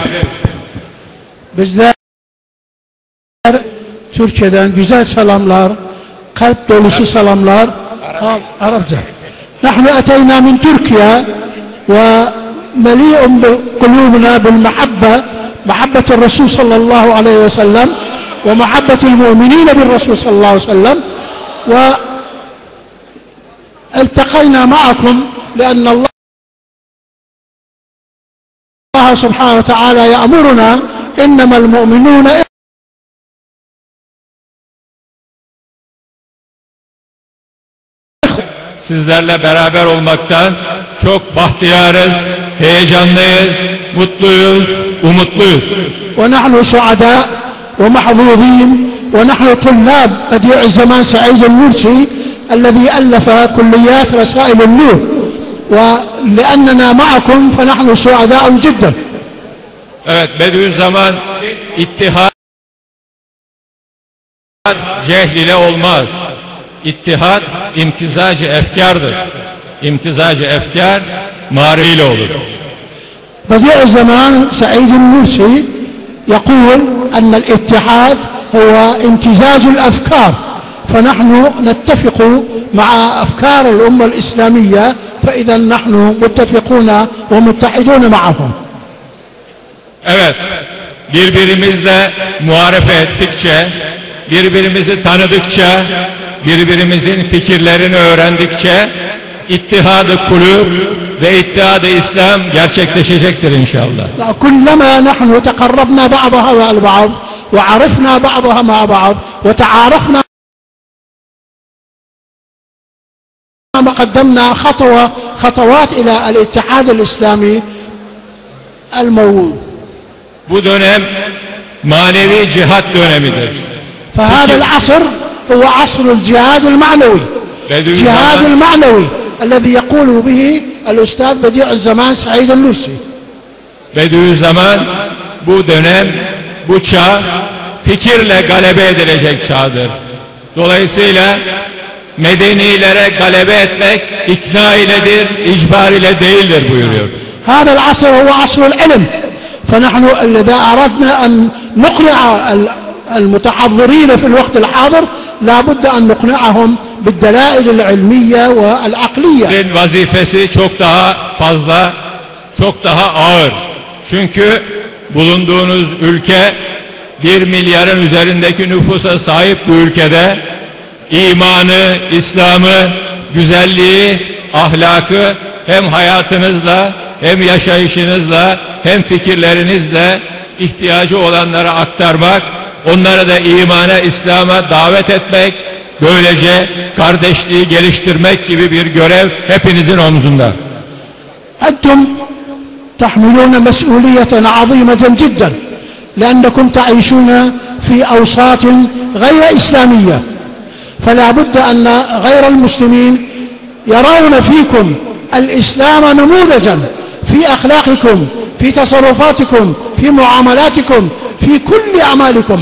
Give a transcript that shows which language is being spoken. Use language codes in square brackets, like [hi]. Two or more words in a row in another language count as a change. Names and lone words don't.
[tr] Bizler Türkiye'den güzel selamlar, kalp dolusu selamlar. [ar] Arapça. نحن أتينا من تركيا وملء قلوبنا بالمحبة، محبة الرسول صلى الله عليه وسلم ومحبة المؤمنين بالرسول صلى الله عليه وسلم و التقينا معكم لأن الله سبحانه وتعالى يأمرنا إنما المؤمنون [tr] Sizlerle beraber olmaktan çok bahtiyarız, heyecanlıyız, mutluyuz, umutluyuz. [ar] ونحن سعداء ومحظوظين ونحن طلاب بديع الزمان سعيد النورسي الذي ألف كليات رسائل النور ولأننا معكم فنحن سعداء جدا. [tr] Evet, Bediüzzaman ittihat cehl ile olmaz. İttihat imtizacı efkardır. İmtizacı efkar marife ile olur. [ar] بديع الزمان سعيد النورسي يقول أن الاتحاد هو امتزاج الأفكار، فنحن نتفق مع أفكار الأمة الإسلامية فإذا نحن متفقون ومتحدون معهم. [tr] Evet, birbirimizle muharefe ettikçe, birbirimizi tanıdıkça, birbirimizin fikirlerini öğrendikçe İttihad-ı Kulûb ve İttihad-ı İslam gerçekleşecektir inşallah. [ar] كلما نحن تقربنا بعضها مع البعض وعرفنا بعضها مع بعض وتعارفنا قدمنا خطوات إلى الاتحاد الإسلامي الموجود. [tr] Bu dönem manevi cihat dönemidir. [ar] فهذا العصر هو عصر الجهاد المعنوي. الجهاد المعنوي الذي يقول به الأستاذ بديع الزمان سعيد النورسي. [tr] Bediüzzaman bu dönem, bu çağ fikirle galebe edilecek çağdır. Dolayısıyla medenilere galebe etmek ikna iledir, icbar ile değildir buyuruyor. [ar] هذا العصر هو عصر العلم. فنحن إذا أردنا أن نقنع المتحضرين في الوقت الحاضر لا بد أن نقنعهم بالدلائل العلمية والعقلية. [tr] Vazifesi çok daha fazla, çok daha ağır. Çünkü bulunduğunuz ülke 1 milyarın üzerindeki nüfusa sahip bu ülkede imanı, İslam'ı, güzelliği, ahlakı hem hayatınızla, hem yaşayışınızla, hem fikirlerinizle ihtiyacı olanlara aktarmak, onlara da imana, İslam'a davet etmek, böylece kardeşliği geliştirmek gibi bir görev hepinizin omzunda. [ar] أنتم تحملون مسؤولية عظيمة جدا لأنكم تعيشون في أوساط غير إسلامية، فلا بد أن غير المسلمين يرون فيكم الإسلام نموذجا في أخلاقكم، في تصرفاتكم، في معاملاتكم، في كل أعمالكم.